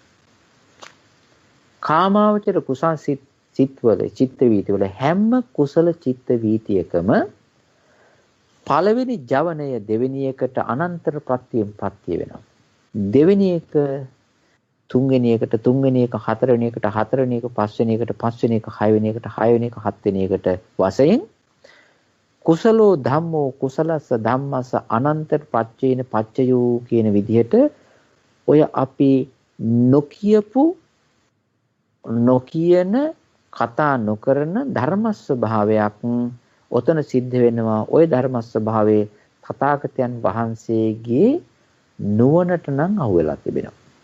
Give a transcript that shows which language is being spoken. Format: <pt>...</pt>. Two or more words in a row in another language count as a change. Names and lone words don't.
<si>කාමාවචර කුසල සිත්වල චිත්ත වීතිවල හැම කුසල චිත්ත වීතියකම පළවෙනි ජවනය දෙවෙනි එකට අනන්තර ප්‍රත්‍යයෙන් පත්‍ය වෙනවා. දෙවෙනි එක තුන්වෙනි එකට, තුන්වෙනි එක හතරවෙනි එකට, හතරවෙනි එක පස්වෙනි එකට, පස්වෙනි එක හයවෙනි එකට, හයවෙනි එක හත්වෙනි එකට වශයෙන්</si> <pi>කුසලෝ ධම්මෝ කුසලස්ස ධම්මස්ස අනන්ත පච්චේන පච්චයෝ</pi> <si>කියන විදිහට ඔය අපි නොකියපු නොකියන කතා නොකරන ධර්ම ස්වභාවයක් ඔතන සිද්ධ වෙනවා. ওই ධර්ම ස්වභාවයේ තථාගතයන් වහන්සේගේ නුවණට නම් අහුවෙලා තිබෙනවා.</si>